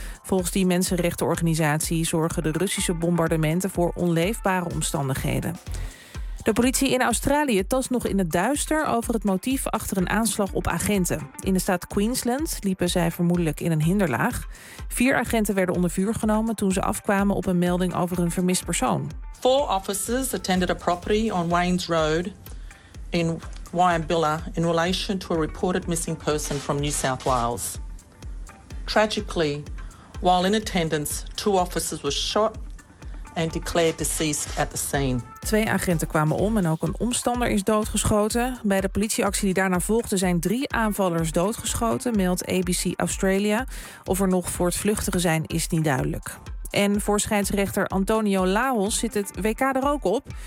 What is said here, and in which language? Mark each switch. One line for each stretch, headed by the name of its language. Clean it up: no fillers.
Dutch: Volgens die mensenrechtenorganisatie zorgen de Russische bombardementen voor onleefbare omstandigheden. De politie in Australië tast nog in het duister over het motief achter een aanslag op agenten. In de staat Queensland liepen zij vermoedelijk in een hinderlaag. 4 agenten werden onder vuur genomen toen ze afkwamen op een melding over een vermist persoon.
English: 4 officers attended a property on Waynes Road in Wyambilla in relation to a reported missing person from New South Wales. Tragically, while in attendance, 2 officers were shot and declared deceased at the scene.
Dutch: 2 agenten kwamen om en ook een omstander is doodgeschoten. Bij de politieactie die daarna volgde zijn 3 aanvallers doodgeschoten, meldt ABC Australia. Of er nog voortvluchtigen zijn, is niet duidelijk. En voor scheidsrechter Antonio Lahos zit het WK er ook op.